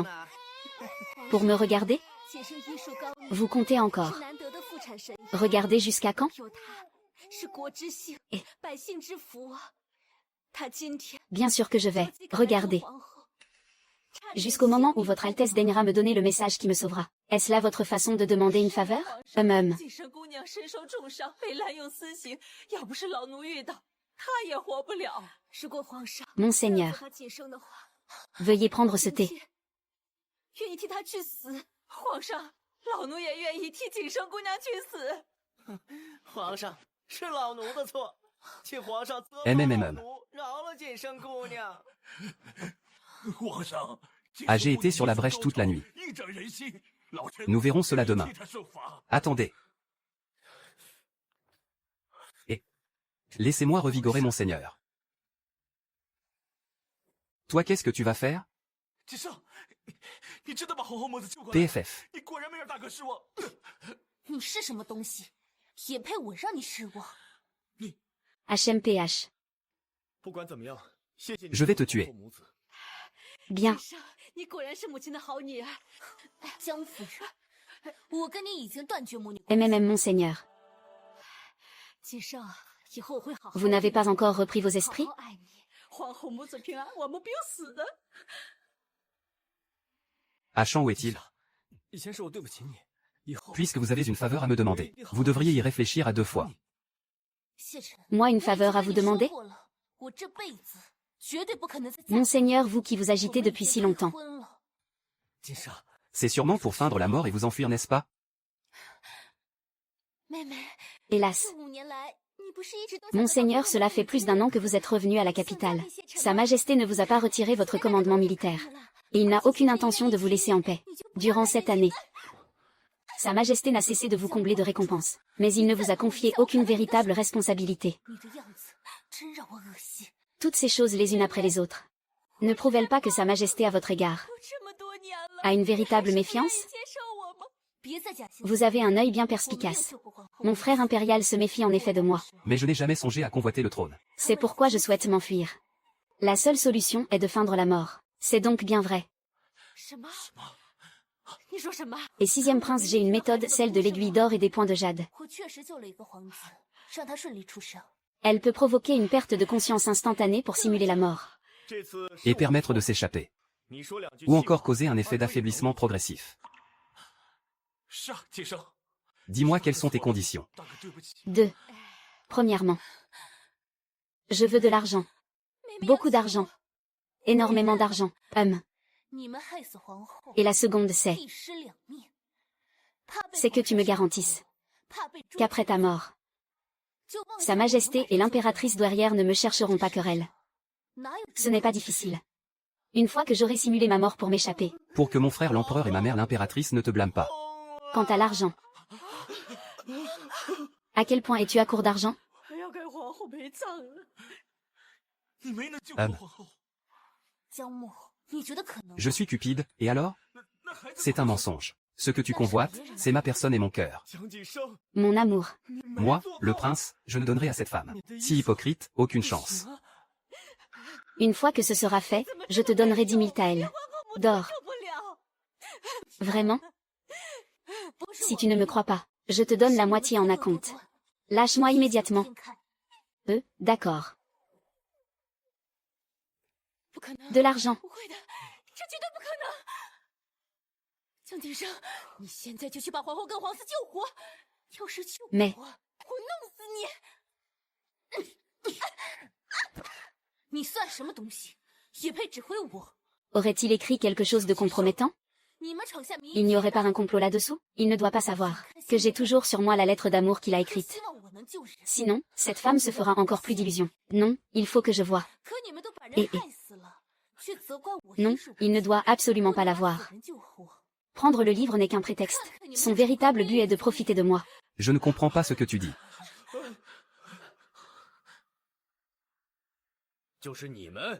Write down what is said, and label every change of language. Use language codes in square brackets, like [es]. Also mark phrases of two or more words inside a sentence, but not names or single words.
[fr] Pour me regarder? Vous comptez encore. Regardez jusqu'à quand? Et bien sûr que je vais. Regardez. Jusqu'au moment où votre Altesse daignera me donner le message qui me sauvera. Est-ce là votre façon de demander une faveur? [zh] 锦生姑娘身受重伤，被滥用私刑，要不是老奴遇到，她也活不了。如果皇上 [fr] Monseigneur, [zh] 让她晋升的话， [fr] veuillez prendre ce thé. [zh] 愿意替她去死。皇上，老奴也愿意替锦生姑娘去死。皇上，是老奴的错，请皇上责嗯罚老奴，饶了锦生姑娘。皇上 [fr] Ah, j'ai été sur la brèche toute la nuit. Nous verrons cela demain. Attendez. Et laissez-moi revigorer Monseigneur. Toi, qu'est-ce que tu vas faire? PFF. [zh] 你是什么东西，也配我让你失望？ HMPH. 不管怎么样，谢谢你 [fr] Je vais te tuer. [zh] 做母子。 [fr] Bien. [zh] 上，你果然是母亲的好女儿。江夫人，我跟你已经断绝母女。 [fr] Monseigneur. [zh] 锦生，以后我会好好。 [fr] Vous n'avez pas encore repris vos esprits? [zh] 好好爱你。皇后母子平安，我们不用死的。 [fr] Achan, où est-il? [zh] 以前是我对不起你，以后 [fr] Puisque vous avez une faveur à me demander, vous devriez y réfléchir à 2 fois. [zh] 谢臣， [fr] Moi une faveur à vous demander? [zh] 我这辈子绝对不可能再。 [fr] Monseigneur, vous qui vous agitez depuis si longtemps. [zh] 锦生， [fr] C'est sûrement pour feindre la mort et vous enfuir, n'est-ce pas? [zh] 妹妹， [fr] Hélas. [zh] 这5年来，你不是一直都 [fr] Monseigneur, cela fait plus d'1 an que vous êtes revenu à la capitale. Sa Majesté ne vous a pas retiré votre commandement militaire. Et il n'a aucune intention de vous laisser en paix. Durant cette année, Sa Majesté n'a cessé de vous combler de récompenses. Mais il ne vous a confié aucune véritable responsabilité. [zh] 你的样子真让我恶心。 [fr] Toutes ces choses les unes après les autres ne prouvent-elles pas que Sa Majesté à votre égard [zh] 这么多年了， [fr] a une véritable [zh] 还是不愿意 [fr] méfiance? [zh] 接受我吗？别再假惺惺。 [fr] Vous avez un œil bien [zh] 我没有 [fr] perspicace. [zh] 救过皇后。 [fr] Mon frère impérial se méfie en effet de moi. Mais je n'ai jamais songé à convoiter le trône. C'est pourquoi je souhaite m'enfuir. La seule solution est de feindre la mort. C'est donc bien vrai. [zh] 什么？你说什么？ [fr] Et 6e prince, j'ai une méthode, celle de l'aiguille d'or et des points de jade. [zh] 我确实救了一个皇子，让他顺利出生。 [fr] Elle peut provoquer une perte de conscience instantanée pour simuler la mort. [zh] 这次 [fr] Et permettre de s'échapper. [zh] 你说2句 [fr] Ou encore causer un effet d'affaiblissement progressif. [zh] 是啊，锦生。 [fr] Dis-moi quelles sont tes conditions. [zh] 大哥，对不起。 [fr] 2. Premièrement, je veux de l'argent. Beaucoup d'argent. Énormément d'argent. [zh] 你们害死皇后， [fr] Et la seconde c'est, [zh] 一尸两命。怕被 [fr] c'est que tu me [zh] 皇上 [fr] garantisses [zh] 怕被诛 [fr] qu'après ta mort, [zh] 就妄 [fr] Sa [zh] 想 [fr] Majesté [zh] 我 [fr] et [zh] 能把 [fr] l'impératrice douairière ne me chercheront pas querelle. [zh] 哪有 [fr] Ce n'est pas difficile. Une fois que j'aurai simulé ma mort pour m'échapper. Pour que mon frère l'empereur et ma mère l'impératrice ne te blâment pas. Quant à l'argent, à quel point es-tu à court d'argent? [zh] 还要给皇后陪葬了。你没能救过皇后。江木，你觉得可能？ [fr] Je suis cupide, et alors? [zh] 那孩子 [fr] C'est un mensonge. Ce que tu convoites, c'est ma personne et mon cœur. [zh] 江锦生， [fr] Mon amour. [zh] 你没 [fr] Moi, [zh] 做 [fr] le [zh] 到 [fr] prince, je ne donnerai à cette femme. Si hypocrite, aucune chance. Une fois que ce sera fait, je te donnerai 10 000 taels. D'or. [zh] 救不了。 [fr] Vraiment? [zh] 不是 [fr] Si [zh] 我 [fr] tu ne me crois pas, je te donne la moitié en acompte. Lâche-moi immédiatement. [zh] 先看 [fr] D'accord. [zh] 不可能， [fr] De l'argent. [zh] 不会的，这绝对不可能。江锦生，你现在就去把皇后跟皇嗣救活，要是救我， [fr] Mais [zh] 我弄死你！你算什么东西，也配指挥我？ [fr] aurait-il écrit quelque chose de compromettant? [zh] 你们闯下民 [fr] Il n'y aurait pas un complot là-dessous? Il ne doit pas savoir que j'ai toujours sur moi la lettre d'amour qu'il a [zh] 都 [fr] écrite. [zh] 希望我能救人， [fr] Sinon, cette femme se fera encore plus d'illusions. Non, il faut que je voie. [zh] 可你们都把人 [fr] Et- [zh] 害死了，却责怪我 [fr] Non, [zh] 医术不 [fr] il ne [zh] 济 [fr] doit absolument pas [zh] 不能 [fr] l'avoir. [zh] 把死人救活。 [fr] Prendre le livre n'est qu'un prétexte. Son véritable but est de profiter de moi. Je ne comprends pas ce que tu dis. [zh] 就是你们，